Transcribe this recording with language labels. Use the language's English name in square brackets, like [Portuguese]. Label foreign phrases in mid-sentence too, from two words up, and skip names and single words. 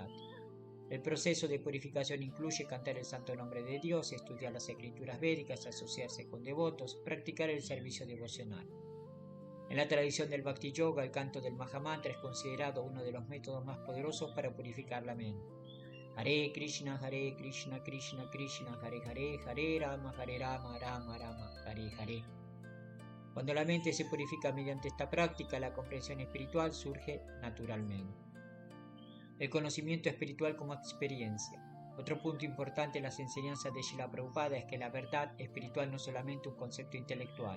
[Spanish] El proceso de purificación incluye cantar el santo nombre de Dios, estudiar las escrituras védicas, asociarse con devotos, practicar el servicio devocional. En la tradición del Bhakti Yoga, el canto del Mahamantra es considerado uno de los métodos más poderosos para purificar la mente. [Sanskrit] Hare Krishna, Krishna Krishna, Hare Hare, Hare Rama, Rama Rama, Hare Hare. [Spanish] Cuando la mente se purifica mediante esta práctica, la comprensión espiritual surge naturalmente. El conocimiento espiritual como experiencia. Otro punto importante en las enseñanzas de Srila Prabhupada es que la verdad espiritual no es solamente un concepto intelectual.